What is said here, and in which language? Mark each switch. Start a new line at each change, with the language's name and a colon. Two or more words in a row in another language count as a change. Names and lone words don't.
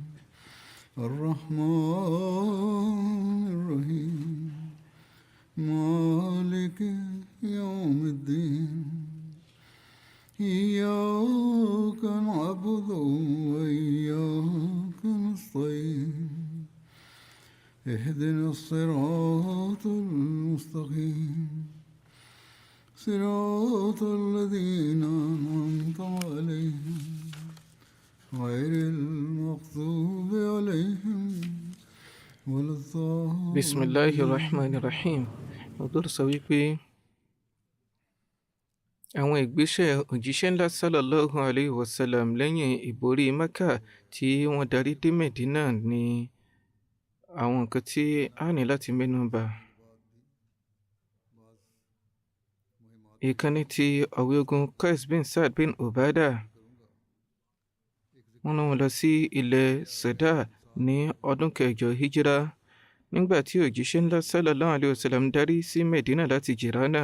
Arabic: الرحمن الرحيم مالك يوم الدين إياك نعبد وإياك نستعين اهدنا الصراط المستقيم صراط الذين أنعمت عليهم غير المغضوب عليهم ولا الضالين. Bismillahirrahmanirrahim.
Yoruba: Ọ̀dọ́ sọ wípé àwọn ìgbésẹ̀ òjíṣẹ́ ńlá
Arabic: صلى الله عليه وسلم
Yoruba: lẹ́yìn ìborí Mẹ́kà tí wọ́n darí dé Mẹ̀dínà ní àwọn nǹkan tí a ní láti mẹ́nu bà. Ìkànnì ti ọ̀wé ogun Qais bin Saad bin Ubadah wọ́n rán wọn lọ sí ilẹ̀ Sẹ̀dá ní ọdún kẹjọ hijira nígbà tí òjíṣẹ́ ńlá
Arabic: صلى الله عليه وسلم
Yoruba: darí sí Mẹ̀dínà láti Jìránà.